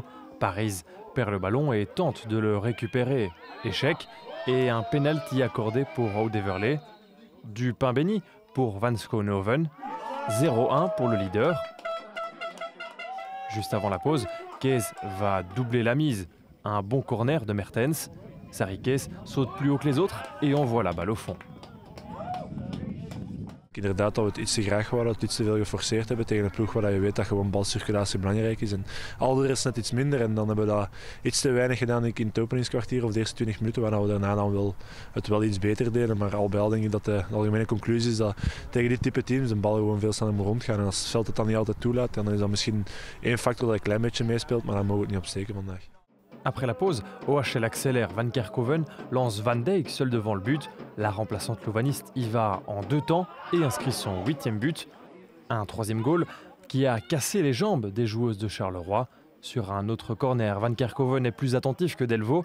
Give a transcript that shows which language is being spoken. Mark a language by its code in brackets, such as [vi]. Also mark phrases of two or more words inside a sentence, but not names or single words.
[fr] Paris perd le ballon et tente de le récupérer. Échec et un penalty accordé pour Oudeverley. Du pain béni pour Van Schoonoven. 0-1 pour le leader. Juste avant la pause, Kees va doubler la mise. Un bon corner de Mertens. Sarri Kees saute plus haut que les autres et envoie la balle au fond. [nl] Inderdaad dat we het iets te graag waren, dat we iets te veel geforceerd hebben tegen een ploeg waar je weet dat gewoon balcirculatie belangrijk is. En Alder is net iets minder en dan hebben we dat iets te weinig gedaan in het openingskwartier of de eerste 20 minuten, waarna we daarna dan wel iets beter deden. Maar al bij al denk ik dat de algemene conclusie is dat tegen dit type teams de bal gewoon veel sneller moet rondgaan. En als het veld het dan niet altijd toelaat, dan is dat misschien één factor dat een klein beetje meespeelt, maar dan mogen we het niet opsteken vandaag. [fr] Après la pause, OHL accélère. Van Kerkhoven lance Van Dijk seul devant le but. La remplaçante louvaniste y va en 2 temps et inscrit son 8e but. Un 3e goal qui a cassé les jambes des joueuses de Charleroi. Sur un autre corner, Van Kerkhoven est plus attentif que Delvaux.